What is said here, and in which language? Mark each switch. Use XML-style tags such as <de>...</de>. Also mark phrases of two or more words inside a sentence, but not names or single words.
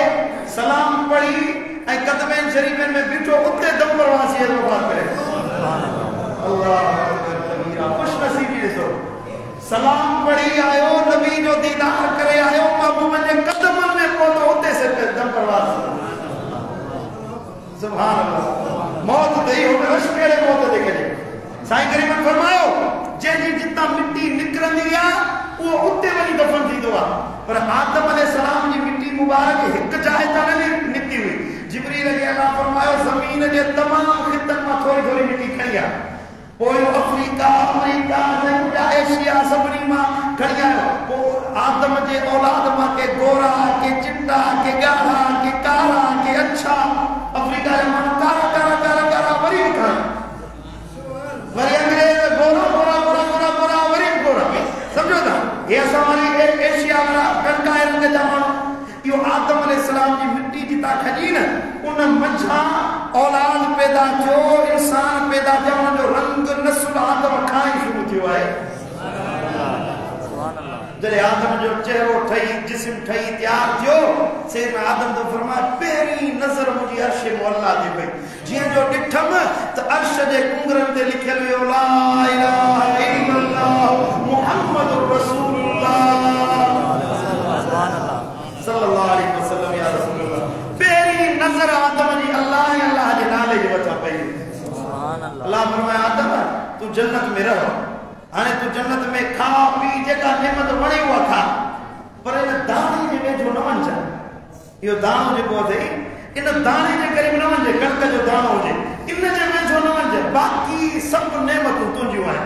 <sd>सलाम पढ़ी ऐं कदमैन शरीफ़नि में बीठो, उते दम परवासी वफ़ात करे। अल्लाह खुश नसीबी ॾिसो, सलाम पढ़ी आयो, नबी जो दीदार करे आयो, महबूबन जे कदमनि में पहुतो, उते से दम परवास।</sd> <ar>سبحان الله.</ar> <sd>मौत दई हो रश केड़े मौत दे करे साईं करीमन फरमायो जंहिंजी जितां मिट्टी निकिरंदी आहे उहो उते वञी दफ़न थींदो आहे। पर आदम अलैहिस्सलाम जी मिट्टी मुबारक हिकु जाइ तां न निकिती हुई। जिब्रील खे अल्लाह फरमायो ज़मीन जे तमामु खितनि मां थोरी थोरी मिट्टी खणी आ, पोइ अफ्रीका, अमेरिका, एशिया सभिनी मां खणी आयो। पोइ आदम जे औलाद मां के गोरा, के चिट्टा, के ॻाढ़ा, के कारा, के अच्छा। अफ्रीका जे माण्हू कारा कारा कारा कारा वरी बि खणनि, वरी अंग्रेज गोरा गोरा गोरा गोरा गोरा वरी बि गोरा। सम्झो था, हे असां वरी एशिया वारा कणकाए रंग जा माण्हू। इहो आदम अलैहिस्सलाम जी मिट्टी जितां खजी न उन मझां औलाद पैदा थियो, इंसान पैदा थियो, उन जो रंग नस्ल आदम खां ई शुरू थियो आहे। जॾहिं आदम जो चेहरो ठही, जिस्म ठही तयारु थियो, सैयदना आदम तो फरमाया पहिरीं नज़र मुंहिंजी अर्श मुअल्ला ते पई। जीअं जो ॾिठमि त अर्श जे कुंगरनि ते लिखियलु हुयो</sd> <ar>لا إله إلا الله محمد رسول الله صلى الله عليه وسلم. يا رسول الله,</ar> <sd>पहिरीं नज़र आदम जी अल्लाह जे नाले जे मथां पई। अल्लाह फरमाया आदम तूं जन्नत में रह, हाणे तूं जन्नत में खा पी जेका नेमत वणे उहा खा, पर इन दाणे जे वेझो न वञ। इहो दाणो जेको अथई इन दाणे जे क़रीब न वञ, कणक जो दाणो हुजे इन जे वेझो न वञ, बाक़ी सभु नेमतूं तुंहिंजियूं आहिनि।</sd>